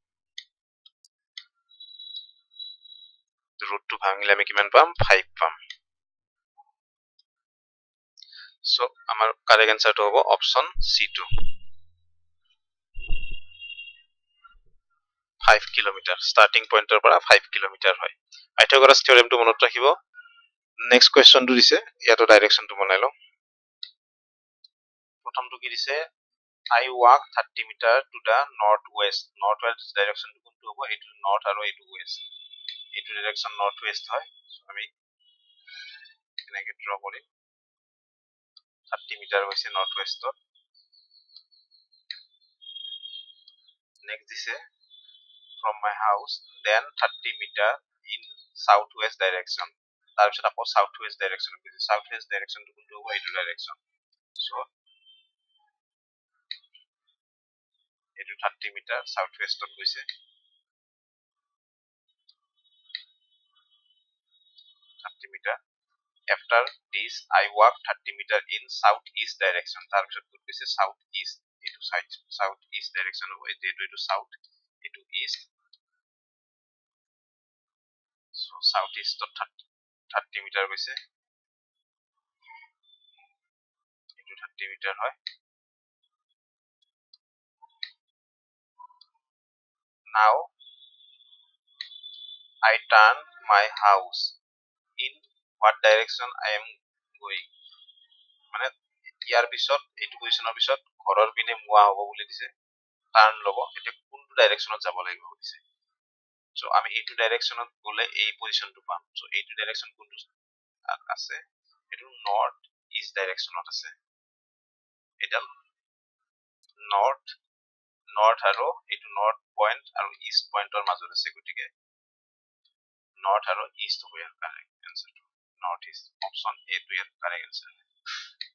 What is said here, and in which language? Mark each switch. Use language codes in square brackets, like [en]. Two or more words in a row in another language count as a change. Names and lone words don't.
[as] ৰুটটো ভাঙিলে আমি কিমান পাম 5 পাম সো আমাৰ [en] correct answerটো [as] হ'ব অপশন C2 5 কিলোমিটাৰ [en] starting pointৰ [as] পৰা 5 কিলোমিটাৰ হয় পাইথাগোৰাছ থিওৰেমটো মনত ৰাখিব [en] next questionটো [as] দিছে ইয়াতো ডাইৰেকচনটো বনাই লওঁ প্ৰথমটো কি দিছে [en] I walk 30 meter to the northwest direction [as] কোনটো হ'ব এটো নৰ্থ আৰু এটো ওয়েস্ট এটো [en] direction north west [as] হয় আমি এনেকে ড্ৰ কৰিম 30 মিটাৰ হৈছে [en] north westত [as] নেক্সট দিছে [en] from my house then 30 meter in southwest direction [as] তাৰ পিছত আকৌ [en] southwest direction [as] গৈছে [en] southwest direction [as] টো কোনটো হ'ব এটো ডাইৰেকচন সো এটো 30 মিটাৰ southwestত গৈছে 30 মিটাৰ [en] after this I walk 30 meter in southeast direction [as] তাৰ পিছত কোন গৈছে southeast এটো [en] southeast direction [as] হ'ব এটো south এটো east [en] so southeast [as] 30 মিটাৰ গৈছে এটো 30 মিটাৰ হয় [en] now I turn my house in what direction I am going [as] মানে ইয়াৰ পিছত এইটো পজিশনৰ পিছত ঘৰৰ পিনে মুৱা হ'ব বুলি দিছে টাৰ্ন লব এটা কোনটো ডাইৰেকচনত যাব লাগিব দিছে সো আমি এইটো ডাইৰেকশ্যনত গ'লে এই পজিশনটো পাম সো এইটো ডাইৰেকশ্যন কোনটো আছে এটো [en] north east directionত [as] আছে এটা [en] north north [as] আৰু এইটো [en] north point [as] আৰু [en] east pointৰ [as] মাজত আছে গতিকে নৰ্থ আৰু ইষ্ট হ'ব ইয়াৰ [en] correct answerটো north east option A [as] টো ইয়াৰ [en] correct answer